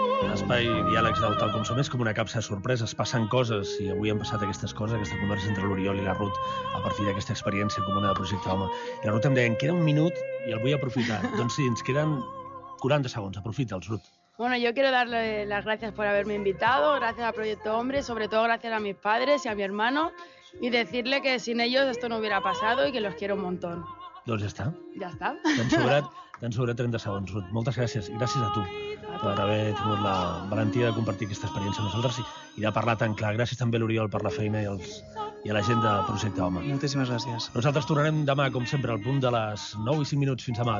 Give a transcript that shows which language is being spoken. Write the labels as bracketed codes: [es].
[ca] L'espai diàlegs del Tal com som és com una capsa de sorpreses. Passen coses i avui han passat aquestes coses, aquesta conversa entre l'Oriol i la Rut a partir d'aquesta experiència comuna de Projecte Home. I la Rut em deia, em queda un minut i el vull aprofitar. Doncs sí, ens queden 40 segons. Aprofita'ls, Rut. [es] Bueno, yo quiero darle las gracias por haberme invitado, gracias a Proyecto Hombre, sobre todo gracias a mis padres y a mi hermano, y decirle que sin ellos esto no hubiera pasado y que los quiero un montón. [ca] Doncs ja està. Ja està. T'han sobrat 30 segons, Ruth. Moltes gràcies. I gràcies a tu per haver tingut la valentia de compartir aquesta experiència amb nosaltres i de parlar tan clar. Gràcies també a l'Oriol per la feina i a la gent de Projecte Home. Moltíssimes gràcies. Nosaltres tornarem demà, com sempre, al punt de les 9 i 5 minuts. Fins demà.